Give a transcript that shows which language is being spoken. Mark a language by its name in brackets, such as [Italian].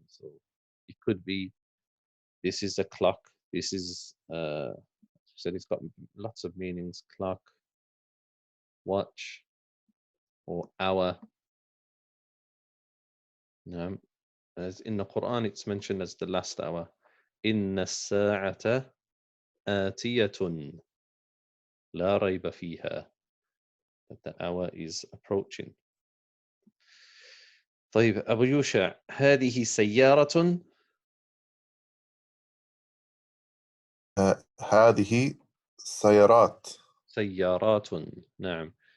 [English] So it could be this is a clock. This is so it's got lots of meanings. Clock, watch, or hour. [Arabic] نعم. [English] As in the Quran, it's mentioned as the last hour. [Arabic] إن الساعة آتية لا ريب فيها. [English] That the hour is approaching. [Arabic] طيب أبو يوشع هذه سيارة. هذه سيارات. سيارات. نعم.